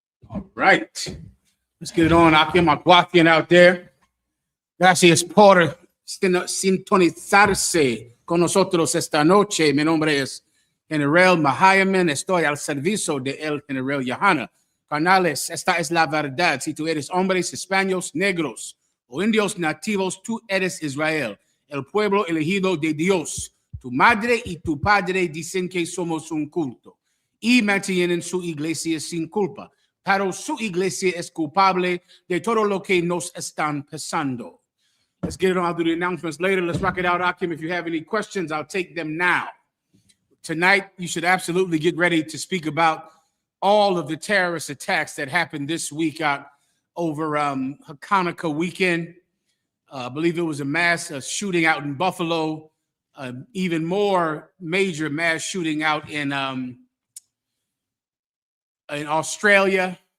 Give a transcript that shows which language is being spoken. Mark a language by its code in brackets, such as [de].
[en] All right. Let's get it on. Akim Aguatian out there. [es] Gracias por sintonizarse con nosotros esta noche. Mi nombre es General Mahayaman. Estoy al servicio de el General YAHANNA. Carnales, esta es la verdad. Si tú eres hombres, hispanos, negros o indios nativos, tú eres Israel, el pueblo elegido de Dios. Tu madre y tu padre dicen que somos un culto y mantienen su iglesia sin culpa, pero su iglesia es culpable de todo lo que nos están pasando. [en] Let's get it on. I'll do the announcements later. Let's rock it out, Akim. If you have any questions, I'll take them now. Tonight, you should absolutely get ready to speak about all of the terrorist attacks that happened this week out over Hanukkah weekend. I believe it was a mass shooting out in Buffalo, even more major mass shooting out in Australia.